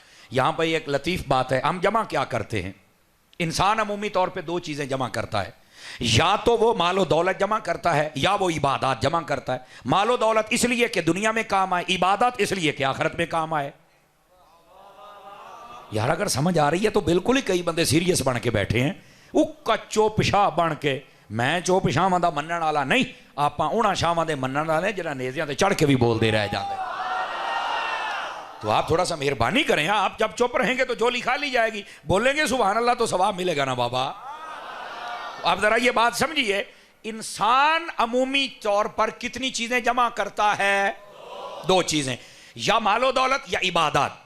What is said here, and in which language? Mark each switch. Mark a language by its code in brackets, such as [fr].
[ur] یہاں پہ ایک لطیف بات ہے, ہم جمع کیا کرتے ہیں؟ انسان عمومی طور پہ دو چیزیں جمع کرتا ہے, یا تو وہ مال و دولت جمع کرتا ہے یا وہ عبادات جمع کرتا ہے. مال و دولت اس لیے کہ دنیا میں کام آئے, عبادت اس لیے کہ آخرت میں کام آئے. یار اگر سمجھ آ رہی ہے تو بالکل ہی کئی بندے سیریس بن کے بیٹھے ہیں, وہ کچو پشا بن کے. [pa] میں چو پشاواں دا منن والا نہیں, آپ انہاں شاواں دے منن والے جنہاں نیزیاں تے چڑھ کے بھی بول دے رہ جاندے. [ur] تو آپ تھوڑا سا مہربانی کریں. آپ جب چپ رہیں گے تو جولی کھا لی جائے گی, بولیں گے سبحان اللہ تو ثواب ملے گا نا بابا. آپ ذرا یہ بات سمجھیے, انسان عمومی طور پر کتنی چیزیں جمع کرتا ہے؟ 2 چیزیں, یا مال و دولت یا عبادات.